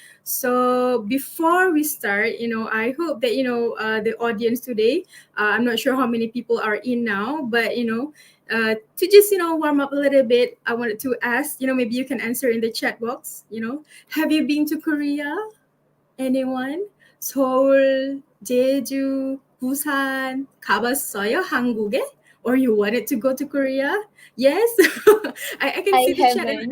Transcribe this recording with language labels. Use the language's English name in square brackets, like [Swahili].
[English] So before we start, I hope that, the audience today, I'm not sure how many people are in now, but, to just, warm up a little bit, I wanted to ask, maybe you can answer in the chat box, have you been to Korea? Anyone? [Korean] 서울, 제주, 부산 가봤어요? 한국에? [English] Or you wanted to go to Korea? Yes? I can see the chat.